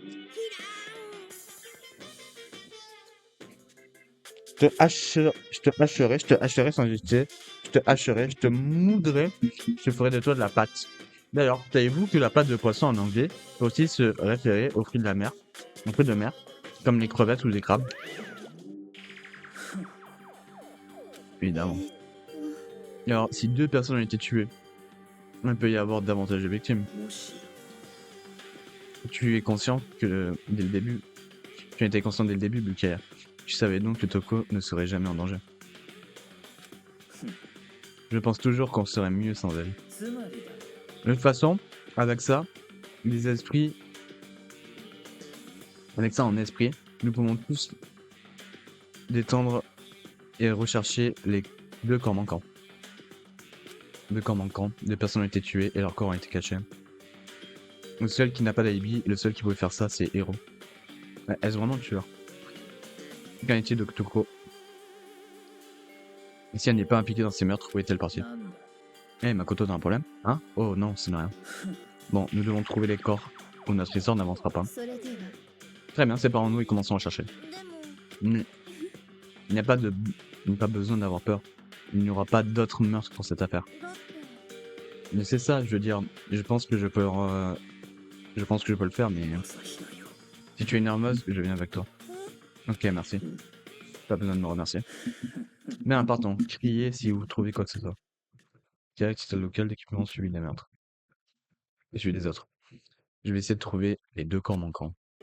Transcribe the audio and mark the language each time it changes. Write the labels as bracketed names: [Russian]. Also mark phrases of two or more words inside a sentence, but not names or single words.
[French] Je te hacherai sans hésiter, je te hacherai, je te moudrai, je ferai de toi de la pâte. D'ailleurs, savez-vous que la pâte de poisson en anglais peut aussi se référer aux fruits de la mer, aux fruits de mer, comme les crevettes ou les crabes? Évidemment. えーっ Et alors, si 2 personnes ont été tuées, il peut y avoir davantage de victimes. [Japanese] もし [French] Tu es conscient que dès le début, tu étais conscient dès le début, Bukaya. Tu savais donc que Toko ne serait jamais en danger. Je pense toujours qu'on serait mieux sans elle. [Japanese] つまりだ [French] De toute façon, avec ça, les esprits, avec ça en esprit, nous pouvons tous détendre et rechercher les 2 corps manquants. 2 corps manquants, 2 personnes ont été tuées et leurs corps ont été cachés. Le seul qui n'a pas d'alibi, le seul qui pouvait faire ça, c'est Hiro. Est-ce vraiment le tueur? Qu'en est-il de Toko? Et si elle n'est pas impliquée dans ces meurtres, où est-elle partie? [Japanese] なんだ [French] Eh, Makoto, t'as un problème? Hein? Oh non, ce n'est rien. Bon, nous devons trouver les corps, ou notre histoire n'avancera pas. [Japanese] それでは [French] Très bien, séparons-nous et commençons à chercher. [Japanese] でも [French] Il n'y a pas de... il n'y a pas besoin d'avoir peur. Il n'y aura pas d'autres meurtres pour cette affaire. [Japanese] だって [French] Mais c'est ça, je veux dire, je pense que je peux le faire, mais [Japanese] 朝日だよ [French] si tu es nerveuse, je viens avec toi. Ok, merci. Pas besoin de me remercier. Mais pardon, criez si vous trouvez quoi que ce soit. Direct local d'équipement suivi des meurtres. Et celui des autres. Je vais essayer de trouver les 2 corps manquants.